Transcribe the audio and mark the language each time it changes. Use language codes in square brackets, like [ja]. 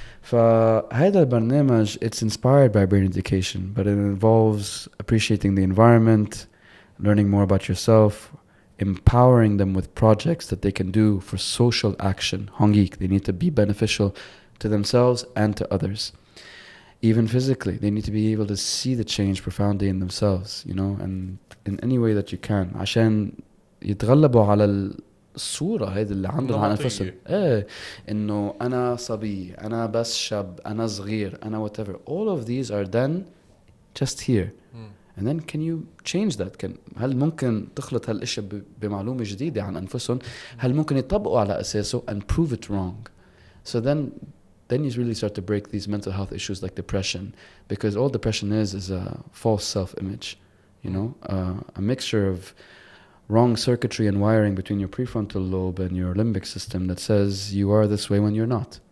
[ar] فهذا البرنامج, [en] it's inspired by brain education, but it involves appreciating the environment, learning more about yourself, empowering them with projects that they can do for social action. Hongik, they need to be beneficial to themselves and to others. Even physically, they need to be able to see the change profoundly in themselves, you know, and in any way that you can. [ar] عشان يتغلبوا على الصورة هيدي اللي عندهم عن أنفسهم. إنه أنا صبي، أنا بس شاب، أنا صغير، أنا whatever. [en] All of these are then just here. And then can you change that? [ar] هل ممكن تخلط هالاشياء بمعلومة جديدة عن أنفسهم؟ هل ممكن يطبقوا على أساسه [en] and prove it wrong? So then you really start to break these mental health issues like depression, because all depression is a false self-image, you know, a mixture of wrong circuitry and wiring between your prefrontal lobe and your limbic system that says you are this way when you're not.